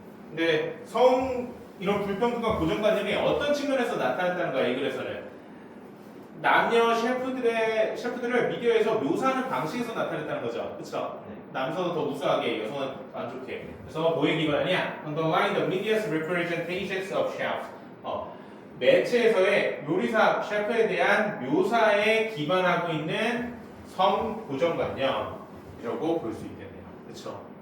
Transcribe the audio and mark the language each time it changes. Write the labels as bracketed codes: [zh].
[ko] 근데 성 이런 불평등과 고정관념이 어떤 측면에서 나타났다는 거야 이 글에서는. 남녀 셰프들을 미디어에서 묘사하는 방식에서 나타냈다는 거죠. 그렇죠? 네. 남성은 더 우수하게, 여성은 더 안 좋게. 그래서 뭐에 기반하냐? [en] Underline the media's representations of chefs. [ko] 매체에서의 요리사 셰프에 대한 묘사에 기반하고 있는 성 고정관념이라고 볼 수 있겠네요. 그렇죠?